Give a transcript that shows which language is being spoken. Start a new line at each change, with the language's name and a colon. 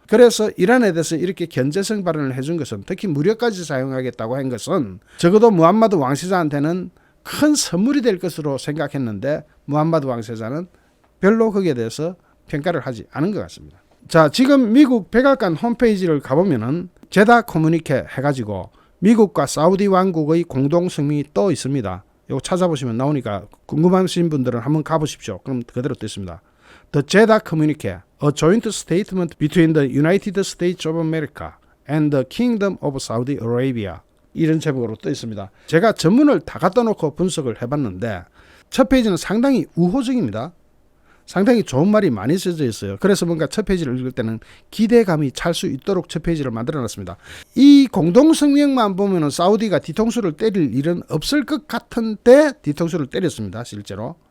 Korean: 그래서 이란에 대해서 이렇게 견제성 발언을 해준 것은 특히 무력까지 사용하겠다고 한 것은 적어도 무함마드 왕세자한테는 큰 선물이 될 것으로 생각했는데 무함마드 왕세자는 별로 거기에 대해서 평가를 하지 않은 것 같습니다. 자, 지금 미국 백악관 홈페이지를 가보면은 제다 커뮤니케 해가지고 미국과 사우디 왕국의 공동 성명이 떠 있습니다. 이거 찾아보시면 나오니까 궁금하신 분들은 한번 가보십시오. 그럼 그대로 떠 있습니다.
English: The Jeddah Communique, a joint statement between the United States of America and the Kingdom of Saudi Arabia.
Korean: 이런 제목으로 떠 있습니다. 제가 전문을 다 갖다 놓고 분석을 해봤는데 첫 페이지는 상당히 우호적입니다. 상당히 좋은 말이 많이 써져 있어요. 그래서 뭔가 첫 페이지를 읽을 때는 기대감이 찰 수 있도록 첫 페이지를 만들어놨습니다. 이 공동성명만 보면 사우디가 뒤통수를 때릴 일은 없을 것 같은데 뒤통수를 때렸습니다. 실제로.